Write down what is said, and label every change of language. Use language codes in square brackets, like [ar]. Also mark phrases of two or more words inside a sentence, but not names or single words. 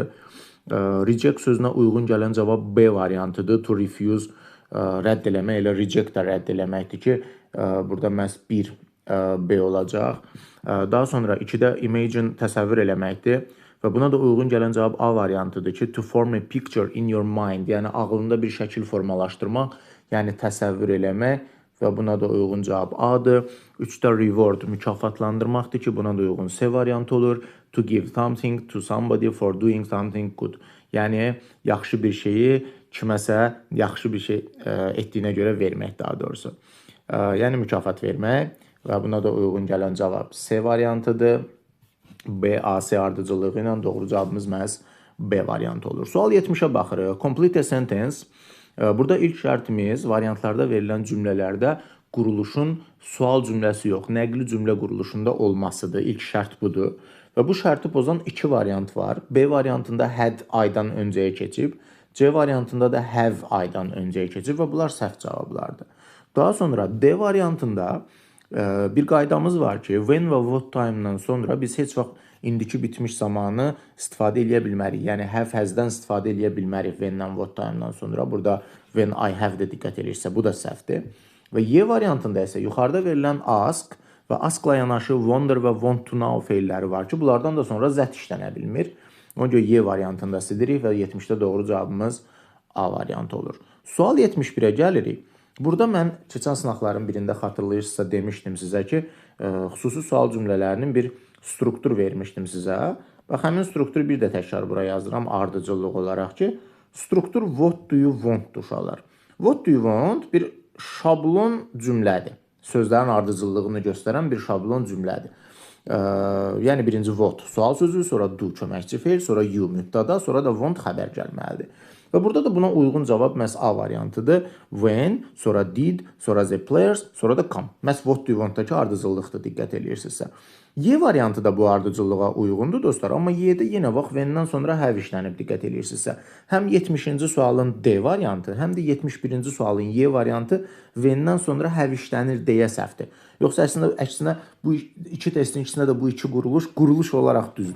[az] Reject sözünə uyğun gələn cavab B variantıdır. To refuse, rədd eləmək, elə reject də rədd eləməkdir ki, burada məhz 1 B olacaq. Daha sonra 2-də imagine, təsəvvür eləməkdir. Və buna da uyğun gələn cavab A variantıdır ki, [en] to form a picture in your mind, [az] yəni ağlında bir şəkil formalaşdırmaq, yəni təsəvvür eləmək və buna da uyğun cavab A-dır. 3-də reward, mükafatlandırmaqdır ki, buna da uyğun C variantı olur. [en] To give something to somebody for doing something good. [az] Yəni, yaxşı bir şeyi kiməsə yaxşı bir şey etdiyinə görə vermək daha doğrusu. Yəni, mükafat vermək və buna da uyğun gələn cavab C variantıdır. B, A, C ardıcıllığı ilə doğru cavabımız məhz B variantı olur. Sual 70-ə baxırıq. [en] Complete a sentence. [az] Burada ilk şərtimiz variantlarda verilən cümlələrdə quruluşun sual cümləsi yox, nəqli cümlə quruluşunda olmasıdır. İlk şərt budur. Və bu şərti pozan iki variant var. B variantında had aydan öncəyə keçib, C variantında da have aydan öncəyə keçib və bunlar səhv cavablardır. Daha sonra D variantında bir qaydamız var ki, when və [en] what time-dan [az] sonra biz heç vaxt indiki bitmiş zamanı istifadə edə bilmərik. Yəni [en] have has-dən [az] istifadə edə bilmərik when-dən [en] what time-dan [az] sonra. Burada [en] when I have-də [az] diqqət edirsə, bu da səhvdir. Və Y variantında isə yuxarıda verilən ask və askla yanaşı wonder və [en] want to know [az] feilləri var ki, bunlardan da sonra zət işlənə bilmir. Ona görə Y variantında sidirik və 70-də doğru cavabımız A variantı olur. Sual 71-ə gəlirik. Burada mən keçən sınaqların birində xatırlayırsınızsa demişdim sizə ki, xüsusi sual cümlələrinin bir struktur vermişdim sizə. Və həmin strukturu bir də təkrar buraya yazdıram ardıcıllıq olaraq ki, struktur [en] what do you want-dur [az] uşaqlar. [en] What do you want [az] bir şablon cümlədir. Sözlərin ardıcıllığını göstərən bir şablon cümlədir. Yəni birinci what sual sözü, sonra do köməkçi feil, sonra you mübtəda, sonra da want xəbər gəlməlidir. Və burada da buna uyğun cavab məhz A variantıdır. [en] When, sonra did, sonra the players, [az] sonra da come. Məhz [en] what do you want-dakı [az] ardıcıllıqdır, diqqət edirsinizsə. Y variantı da bu ardıcıllığa uyğundur dostlar. Amma Y-də yenə bax, when-dən sonra have işlənib, diqqət edirsinizsə. Həm 70-ci sualın D variantı, həm də 71-ci sualın Y variantı when-dən sonra have işlənir deyə səhvdir. Yoxsa əksinə bu iki testin ikisində də bu iki quruluş olaraq düzdür.